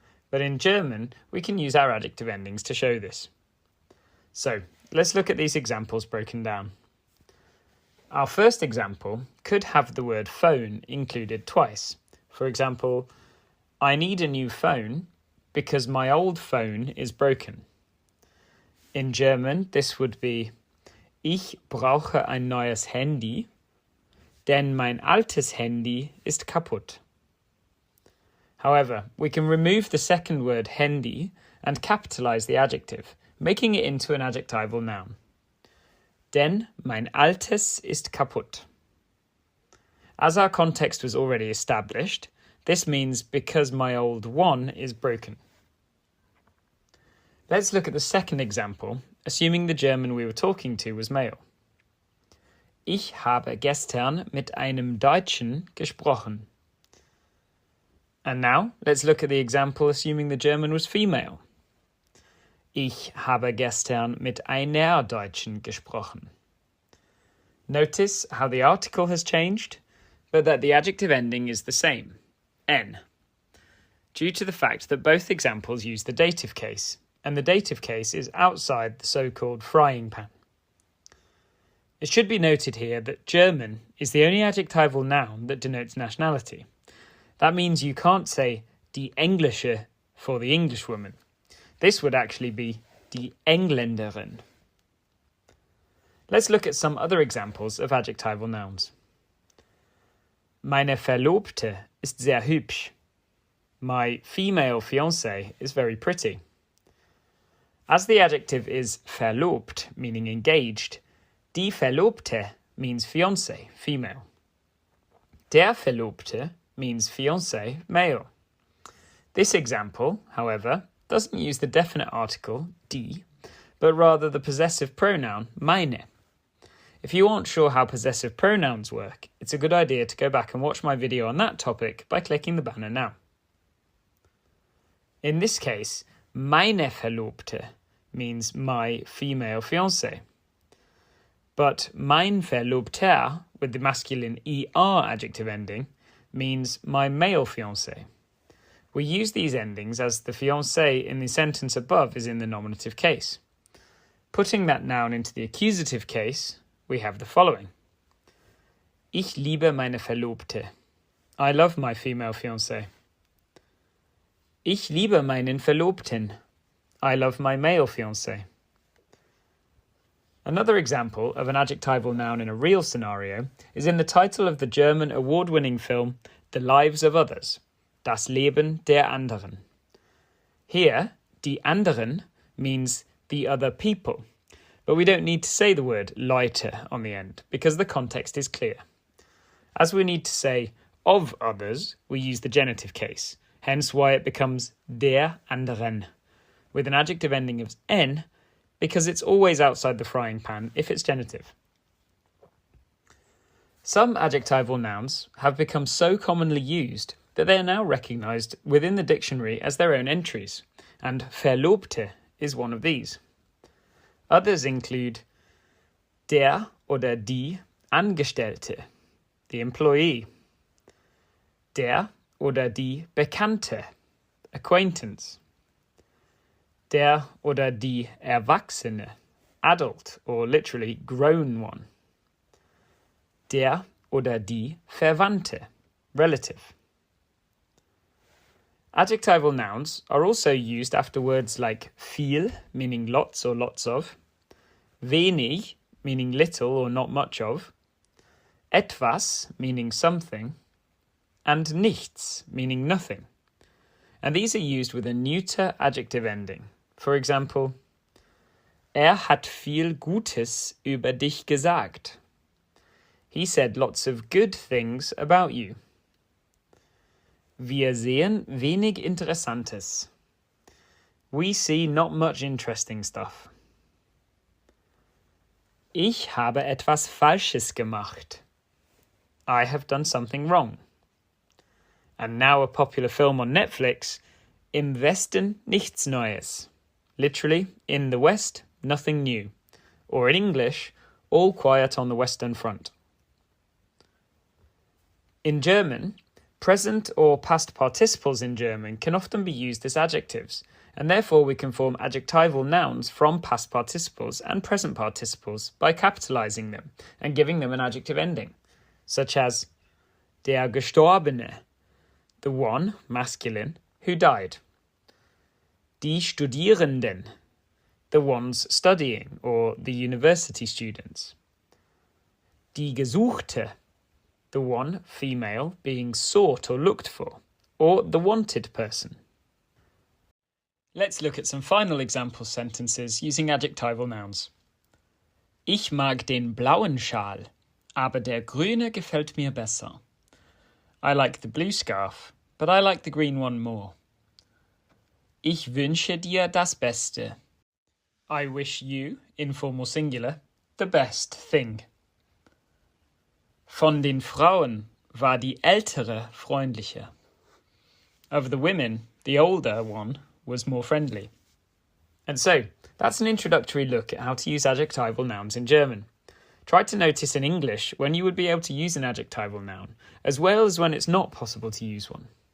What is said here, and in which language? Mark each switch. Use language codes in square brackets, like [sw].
[en] But in German, we can use our adjective endings to show this. So, let's look at these examples broken down. Our first example could have the word phone included twice. For example, I need a new phone because my old phone is broken. In German, this would be [de] Ich brauche ein neues Handy, denn mein altes Handy ist kaputt. [en] However, we can remove the second word Handy and capitalize the adjective, making it into an adjectival noun. [de] Denn mein altes ist kaputt. [en] As our context was already established, this means because my old one is broken. Let's look at the second example, assuming the German we were talking to was male. [de] Ich habe gestern mit einem Deutschen gesprochen. [en] And now, let's look at the example assuming the German was female. [de] Ich habe gestern mit einer Deutschen gesprochen. [en] Notice how the article has changed, but that the adjective ending is the same, n, due to the fact that both examples use the dative case, and the dative case is outside the so-called frying pan. It should be noted here that German is the only adjectival noun that denotes nationality. That means you can't say die Englische for the Englishwoman. This would actually be die Engländerin. Let's look at some other examples of adjectival nouns. [de] Meine Verlobte ist sehr hübsch. [en] My female fiancé is very pretty. As the adjective is verlobt, meaning engaged, die Verlobte means fiancé, female. Der Verlobte means fiancé, male. This example, however, doesn't use the definite article, die, but rather the possessive pronoun, meine. If you aren't sure how possessive pronouns work, it's a good idea to go back and watch my video on that topic by clicking the banner now. In this case, meine Verlobte means my female fiancé. But mein Verlobter, with the masculine er adjective ending, means my male fiancé. We use these endings as the fiancé in the sentence above is in the nominative case. Putting that noun into the accusative case, we have the following. [de] Ich liebe meine Verlobte. [en] I love my female fiancé. [de] Ich liebe meinen Verlobten. [en] I love my male fiancé. Another example of an adjectival noun in a real scenario is in the title of the German award-winning film The Lives of Others, [de] Das Leben der anderen. [en] Here, die anderen means the other people, but we don't need to say the word Leute on the end because the context is clear. As we need to say of others, we use the genitive case, hence why it becomes der anderen, with an adjective ending of n, because it's always outside the frying pan if it's genitive. Some adjectival nouns have become so commonly used that they are now recognised within the dictionary as their own entries, and Verlobte is one of these. Others include der oder die Angestellte, the employee, der oder die Bekannte, acquaintance, der oder die Erwachsene, adult or literally grown one, der oder die Verwandte, relative. Adjectival nouns are also used after words like viel, meaning lots or lots of, wenig, meaning little or not much of, etwas, meaning something, and nichts, meaning nothing. And these are used with a neuter adjective ending. For example, [de] hat viel Gutes über dich gesagt. [en] He said lots of good things about you. [de] Wir sehen wenig Interessantes. [en] We see not much interesting stuff. [de] Ich habe etwas Falsches gemacht. [en] I have done something wrong. And now a popular film on Netflix, [de] Im Westen nichts Neues. [en] Literally, in the West, nothing new. Or in English, all quiet on the Western Front. In German, present or past participles in German can often be used as adjectives, and therefore we can form adjectival nouns from past participles and present participles by capitalizing them and giving them an adjective ending, such as der Gestorbene, the one, masculine, who died. Die Studierenden, the ones studying or the university students. Die Gesuchte, the one, female, being sought or looked for, or the wanted person. Let's look at some final example sentences using adjectival nouns. [de] Ich mag den blauen Schal, aber der grüne gefällt mir besser. [en] I like the blue scarf, but I like the green one more. [de] Ich wünsche dir das Beste. [en] I wish you, informal singular, the best thing. [de] Von den Frauen war die ältere freundlicher. [en] Of the women, the older one was more friendly. And so, that's an introductory look at how to use adjectival nouns in German. Try to notice in English when you would be able to use an adjectival noun, as well as when it's not possible to use one.